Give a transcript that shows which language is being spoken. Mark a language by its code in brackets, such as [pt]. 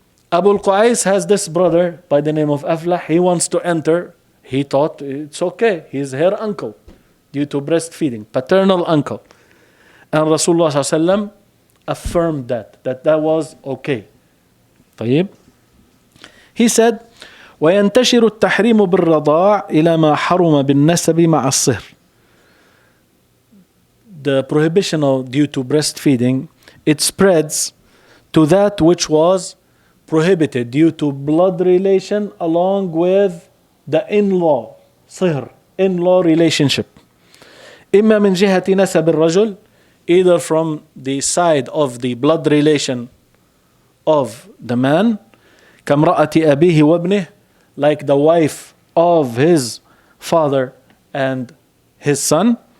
[en] Abu al-Qais has this brother by the name of Aflah. He wants to enter. He thought it's okay. He's her uncle due to breastfeeding, paternal uncle. And Rasulullah ﷺ affirmed that was okay. [ar] طيب. [en] He said, [ar] وينتشر التحريم بالرضاع إلى ما حرم بالنسب مع الصهر. [en] The prohibition due to breastfeeding, it spreads to that which was prohibited due to blood relation along with the in-law, صهر, in-law relationship. [ar] إما من جهة نسب الرجل, [en] either from the side of the blood relation of the man, [ar] كامرأة أبيه وابنه, [en] like the wife of his father and his son,